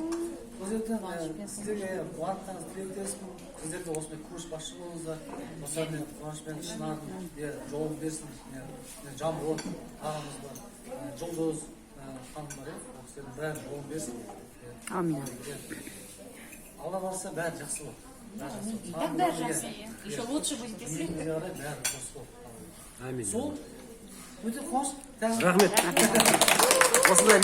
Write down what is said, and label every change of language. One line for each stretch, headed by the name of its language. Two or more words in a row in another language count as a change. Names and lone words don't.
Kazakh: Ол жерден сіздерге қуаттаңыз, тілектеспін. Сіздер де осындай көшбасшы болыңыздар. Осылармен қуанышпен шынардың жол берсін. Жамбыл ағамыз бар. Жұлдыз ханым бар. Ол кісілердің бәрі жол берсін. Амин. Алла барса бәрі жақсы болады.
Russian: Так даже еще лучше будете жить.
Kazakh: Сол өте қуаныш. Рахмет. Осындай